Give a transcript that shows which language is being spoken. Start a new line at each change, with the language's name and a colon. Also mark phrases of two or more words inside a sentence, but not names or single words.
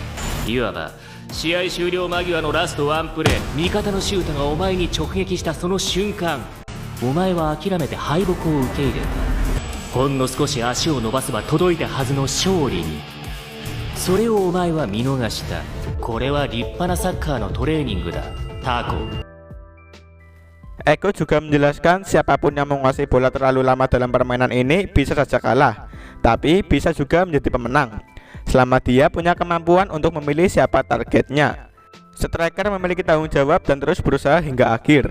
Japanese: いわば試合終了間際のラストワンプレー、味方のシュートがお前に直撃したその瞬間、お前は諦めて敗北を受け入れた。ほんの少し足を伸ばせば届いたはずの勝利に。それをお前は見逃した。これは立派なサッカーのトレーニングだ、タコ。
Indonesian: Ego juga menjelaskan siapapun yang menguasai bola terlalu lama dalam permainan ini bisa saja kalah, tapi bisa juga menjadi pemenang selama dia punya kemampuan untuk memilih siapa targetnya. Striker memiliki tanggung jawab dan terus berusaha hingga akhir.